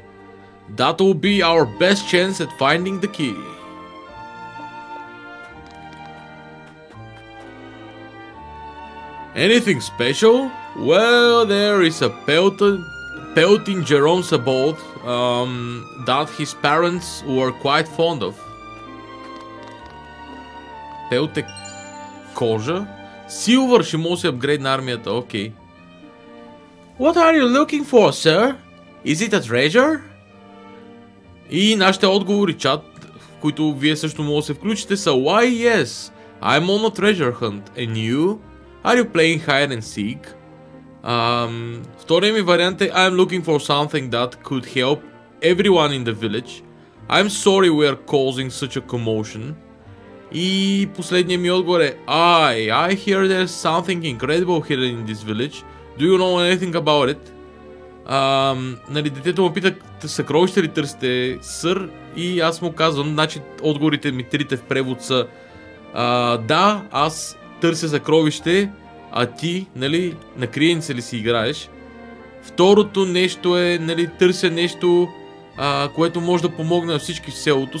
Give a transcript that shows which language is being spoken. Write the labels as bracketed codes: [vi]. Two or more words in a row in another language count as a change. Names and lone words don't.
[en] That will be our best chance at finding the key. Anything special? Well, there is a pelt in Jerome's abode that his parents were quite fond of. [bg] Пелт е кожа. Silver ще може да се апгрейд на армията, окей. [en] What are you looking for, sir? Is it a treasure? [bg] И нашите отговори, чат, в които вие също може да се включите, са [en] Why yes, I'm on a treasure hunt. And you? Are you playing hide and seek? [bg] Втория ми вариант е [en] I'm looking for something that could help everyone in the village. I'm sorry we are causing such a commotion. [bg] И последният ми отговор е [en] I hear there's something incredible hidden in this village. Do you know anything about it? [bg] Нали, детето му пита съкровище ли търсите, сър? И аз му казвам, значи отговорите ми трите в превод са да, аз търся съкровище, а ти, нали, на криеница ли си играеш? Второто нещо е, нали, търся нещо, което може да помогне на всички в селото.